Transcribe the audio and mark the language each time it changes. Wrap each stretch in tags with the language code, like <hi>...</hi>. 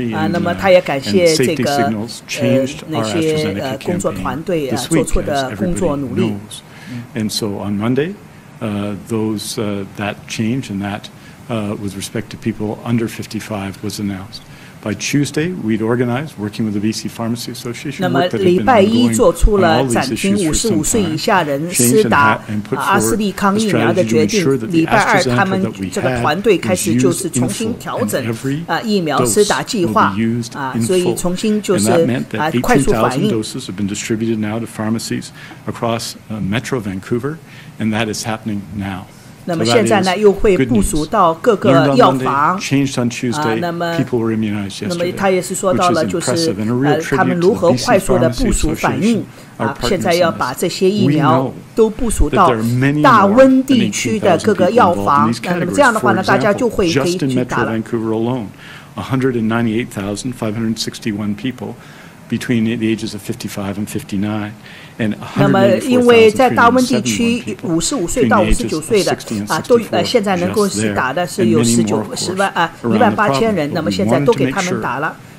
<zh>那么他也感谢这个那些工作团队做出的工作努力。</zh> <en>And so on Monday, that change and that with respect to people under 55 was announced. By Tuesday, we'd organized, working with the BC Pharmacy Association.</en> <zh>那么礼拜一做出了暂停55岁以下人施打阿斯利康疫苗的决定。礼拜二，他们这个团队开始就是重新调整疫苗施打计划所以重新就是快速反应。</zh> <en>Doses have been distributed now to pharmacies across Metro Vancouver, and that is happening now.</en> <zh>那么现在呢，又会部署到各个药房。那么他也是说到了，就是他们如何快速的部署反应现在要把这些疫苗都部署到大温地区的各个药房。那么这样的话呢，大家就会可以去打了。</zh> <en>198,561 people between the ages of 55 and 59.</en> <zh>那么，因为在大温地区，55岁到59岁的都现在能够是打的是有18000人，那么现在都给他们打了。</zh>